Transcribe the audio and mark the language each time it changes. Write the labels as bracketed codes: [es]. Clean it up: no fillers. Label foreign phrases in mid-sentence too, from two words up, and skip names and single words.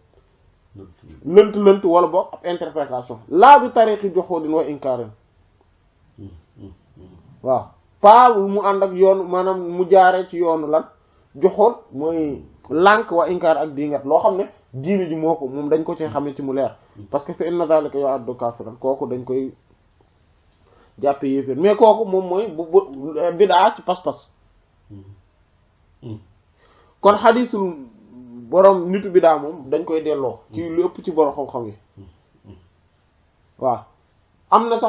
[wo] lënt wala boog ab interprétation laa [ar] بطريق جحود وإنكار [wo] waaw pas mu ànd ak yoon maanaam mu jaaree ci yoonu lan juhud mooy lànk wa inkar ak dingat loo xam ne diine ji moo ko moom dañ ko ci xamee ci mu leer [fr] parce que [ar] فإن ذلك يعد كافرا [wo] kooku dañ koy jàppe yéeféer mais kooku moom mooy bu bidaa ci pas-pas kon xadiisul borom nitu bidaa moom dañ koy delloo ci lu ëpp ci borom xam-xam yi waaw am na